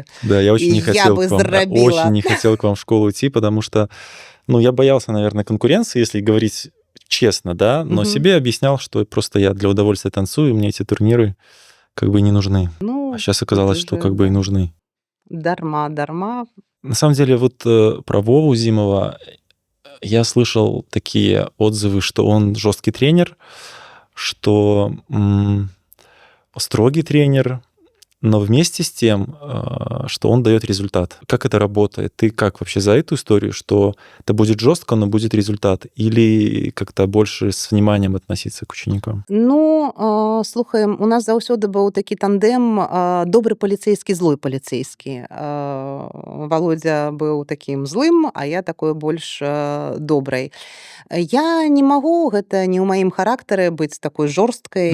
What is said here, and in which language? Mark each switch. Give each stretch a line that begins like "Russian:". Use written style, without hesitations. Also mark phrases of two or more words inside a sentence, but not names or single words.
Russian: Да, я очень И не я хотел бы к вам, зарабила. очень не хотел к вам в школу идти, потому что, ну, я боялся, наверное, конкуренции, если говорить честно, да, но Мгм. себе объяснял, что просто я для удовольствия танцую, мне эти турниры как бы не нужны. Ну, А сейчас оказалось, тут что уже, как бы и да. нужны.
Belarusian: Дарма.
Russian: На самом деле, вот про Вову Зимова я слышал такие отзывы, что он жесткий тренер, что строгий тренер, но вместе с тем, что он дает результат. Как это работает? Ты как вообще за эту историю, что это будет жестко, но будет результат? Или как-то больше с вниманием относиться к ученикам?
Belarusian: Ну, слухай, у нас заўсёды быў такі тандэм добры паліцэйскі, злой паліцэйскі. Володя быў такім злым, а я такой больш добрай. Я не магу, гэта не ў маім характары быць такой жорсткай.